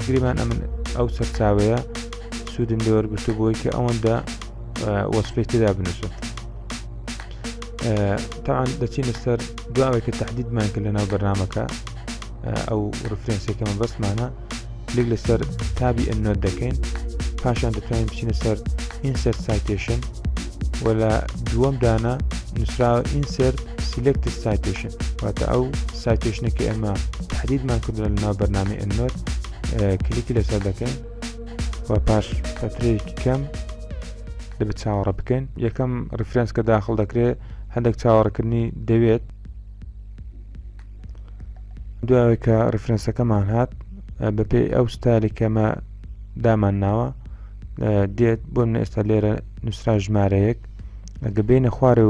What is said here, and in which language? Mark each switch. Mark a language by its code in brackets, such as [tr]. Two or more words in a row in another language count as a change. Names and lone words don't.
[ckb] گریمان ئەمن ئەو سەرچاوەیە سوودم لێ وەرگرتو بۆی کە ئەوەندە وەسفەی تێدا بنووسم. طبعا دەچینە سەر دواوەی کە تەحدیدمان کرد لەناو بەرنامەکە ئەو ڕفرێنسێکە مەبەستمانە کلیک لەسەر تابی ئەندنۆت دەکەین. پاشان دەتوانین بچینە سەر [en] insert citation [ckb] و لە دووەم دانە نووسراوە [en] insert selected citation [ckb] واتە ئەو سایتێشنێکی ئەمە تحدیدمان کردووە لەناو بەرنامەی ئەندنۆت کلیکی لەسەر دەکەین و پاش فترەیەکی کەم دەبێت چاوەڕە بکەین. یەکەم ڕفرێنس کە داخڵ دەکرێت هەندێک چاوەڕەکردنی دەوێت. دوای کە ڕفرێنسەکەمان هات بەپێی ئەو ستایلی کەمە دامان ناوە دێت بۆ من ئێستا لێرە نووسرا ژمارەیەک ئەگە بینە خوارەوە